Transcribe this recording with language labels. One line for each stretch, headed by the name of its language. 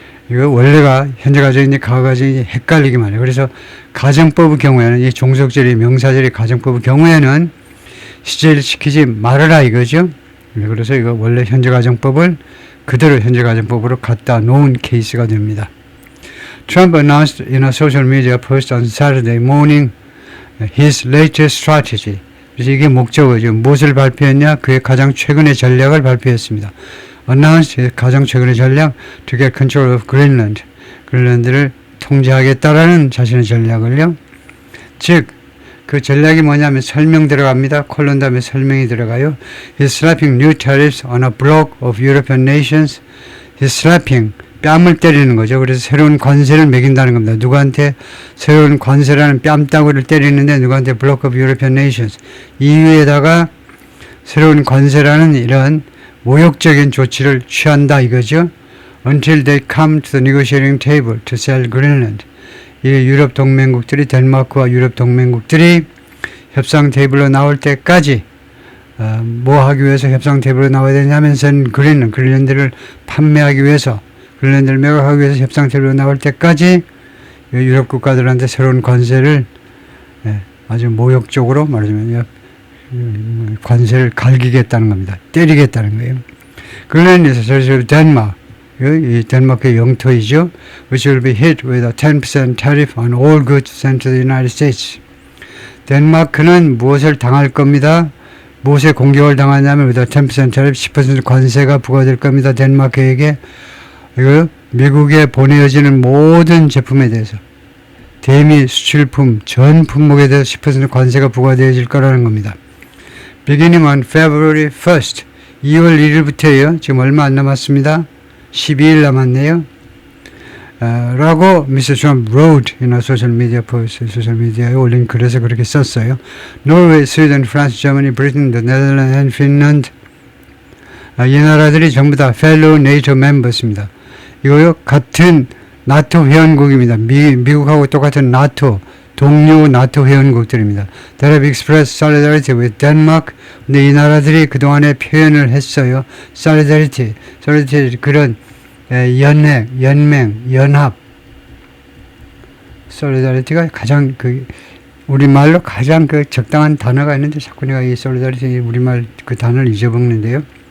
Korean: 이거 원래가 현재 가정인지 과거 가정인지 헷갈리기만 해. 그래서 가정법의 경우에는 이 종속절이 명사절이 가정법의 경우에는 시제를 시키지 말아라 이거죠. 그래서 이거 원래 현재 가정법을 그대로 현재 가정법으로 갖다 놓은 케이스가 됩니다.
English: Trump announced in a social media post on Saturday morning his latest strategy.
Korean: 그래서 이게 목적어죠. 무엇을 발표했냐? 그의 가장 최근의 전략을 발표했습니다. announced 가장 최근의 전략
English: to get control of Greenland.
Korean: 그린란드를 통제하겠다라는 자신의 전략을요. 즉 그 전략이 뭐냐면 설명 들어갑니다. 콜론 다음에 설명이 들어가요.
English: He's slapping new tariffs on a block of European nations.
Korean: He's slapping, 뺨을 때리는 거죠. 그래서 새로운 관세를 매긴다는 겁니다. 누구한테 새로운 관세라는 뺨따구를 때리는데 누구한테
English: block of European nations.
Korean: EU에다가 새로운 관세라는 이런 모욕적인 조치를 취한다 이거죠.
English: Until they come to the negotiating table to sell Greenland.
Korean: 이 유럽 동맹국들이 덴마크와 유럽 동맹국들이 협상 테이블로 나올 때까지 뭐 하기 위해서 협상 테이블로 나와야 되냐면 그린랜드를 판매하기 위해서 그린랜드를 매각하기 위해서 협상 테이블로 나올 때까지 유럽 국가들한테 새로운 관세를 아주 모욕적으로 말하자면 관세를 갈기겠다는 겁니다. 때리겠다는 거예요. 그린랜드에서 덴마크 이 덴마크의 영토이죠.
English: Which will be hit with a 10% tariff on all goods sent to the United States.
Korean: 덴마크는 무엇을 당할 겁니다. 무엇에 공격을 당하냐면
English: with a 10% tariff
Korean: 10% 관세가 부과될 겁니다. 덴마크에게 이거 미국에 보내어지는 모든 제품에 대해서 대미 수출품 전 품목에 대해서 10% 관세가 부과되어질 거라는 겁니다.
English: Beginning on February 1st
Korean: 2월 1일부터예요. 지금 얼마 안 남았습니다. 12일 남았네요. 라고 Mr.
English: Trump wrote in a social media post,
Korean: 소셜미디어에 올린 글에서 그렇게 썼어요.
English: Norway, Sweden, France, Germany, Britain, the Netherlands and Finland.
Korean: 이 나라들이 전부 다
English: fellow NATO members
Korean: 입니다. 이거요 같은 나토 회원국입니다. 미국하고 똑같은 나토 동료 나토 회원국들입니다.
English: That have expressed solidarity with Denmark.
Korean: 근데 이 나라들이 그동안에 표현을 했어요. solidarity 그런 연맹, 연합. solidarity가 가장 우리말로 가장 적당한 단어가 있는데 자꾸 내가 이 solidarity 우리말 그 단어를 잊어먹는데요.